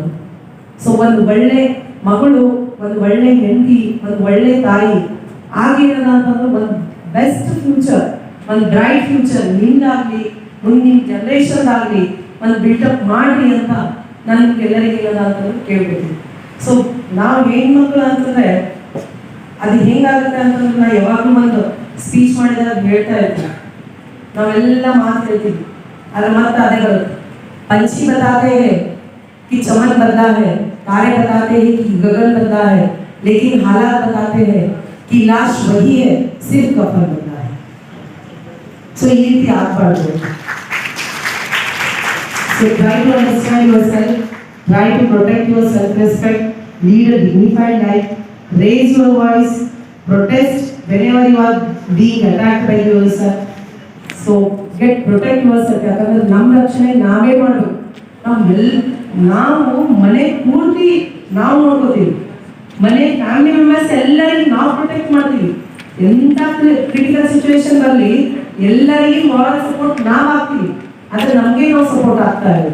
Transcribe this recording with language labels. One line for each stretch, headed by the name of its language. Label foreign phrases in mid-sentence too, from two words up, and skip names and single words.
Kannada: ಸೊ ಒಂದು ಒಳ್ಳೆ ಮಗಳು, ಒಂದು ಒಳ್ಳೆ ಹೆಂಡತಿ, ಒಂದು ಒಳ್ಳೆ ತಾಯಿ ಆಗೇನದ ಅಂತಂದ್ರೆ ಒಂದು
English: best future,
Kannada: ಒಂದು
English: bright future
Kannada: ನಿಮ್ದಾಗ್ಲಿ, ಮುಂದಿನ ಜನರೇಷನ್ ಆಗಲಿ ಒಂದು ಬಿಲ್ಡಪ್ ಮಾಡ್ರಿ ಅಂತ ನಾನು ಎಲ್ಲರಿಗೆ ಏನದ ಅಂತಂದ್ರೆ ಕೇಳ್ಬೇಕು. ಸೊ ನಾವು ಹೆಣ್ಮಕ್ಳು ಅಂತಂದ್ರೆ ಅದು ಹೆಂಗಾಗುತ್ತೆ ಅಂತಂದ್ರೆ, ನಾ ಯಾವಾಗಲೂ ಒಂದು ಸ್ಪೀಚ್ ಮಾಡಿದಾಗ ಹೇಳ್ತಾ ಇರ್ತೀನಿ, ನಾವೆಲ್ಲ ಮಾತು ಹೇಳ್ತೀವಿ, ಅದ್ರ ಮತ್ತೆ ಅದೇ ಬರುತ್ತೆ.
Hindi: पंछी बताते हैं कि चमन बदला है, तारे बताते हैं कि गगन बदला है, लेकिन हालात बताते हैं कि लाश वही है, सिर्फ कफन बदला है. So ये थी आप पढ़ लो.
English: So try to understand yourself, try to protect your self-respect, lead a dignified life, raise your voice, protest whenever you are being attacked by yourself. so get protect yourself.
Kannada: ಯಾಕಂದ್ರೆ ನಮ್ಮ ರಕ್ಷಣೆ ನಾವೇ ಮಾಡಬೇಕು. ನಾವು ಮನೆ ಪೂರ್ತಿ ನಾವು ನೋಡ್ಕೋತೀವಿ, ಮನೆ
English: family members
Kannada: ಎಲ್ಲರಿಗೂ ನಾವು ಪ್ರೊಟೆಕ್ಟ್ ಮಾಡ್ತೀವಿ. ಎಂಥ
English: critical situation
Kannada: ಬರಲಿ ಎಲ್ಲರಿಗೂ
English: moral support
Kannada: ನಾವು ಆಗ್ತೀವಿ, ಆದರೆ ನಮಗೆ ನಾವು ಸಪೋರ್ಟ್ ಆಗ್ತಾ ಇದೆ.